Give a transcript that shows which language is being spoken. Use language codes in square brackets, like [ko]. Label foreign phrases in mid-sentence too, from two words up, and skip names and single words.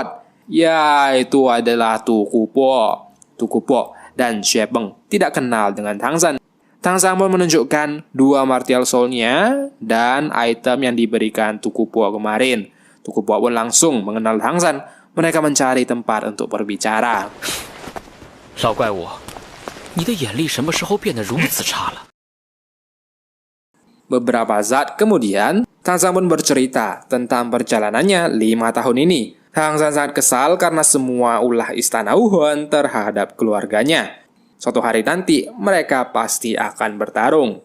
[id] Ya, itu adalah Tuku Po. Tuku Po dan Xue Peng tidak kenal dengan Tang San. Tang San pun menunjukkan 2 [en] martial soul- [id] nya dan item yang diberikan Tuku Po kemarin. Tuku Po pun langsung mengenal Tang San. Mereka mencari tempat untuk berbicara. [zh] 老怪物，你的眼力什么时候变得如此差了？ [id] Beberapa saat kemudian, Tang San pun bercerita tentang perjalanannya 5 tahun ini. Tang San sangat kesal karena semua ulah Istana Wuhan terhadap keluarganya. Suatu hari nanti, mereka pasti akan bertarung.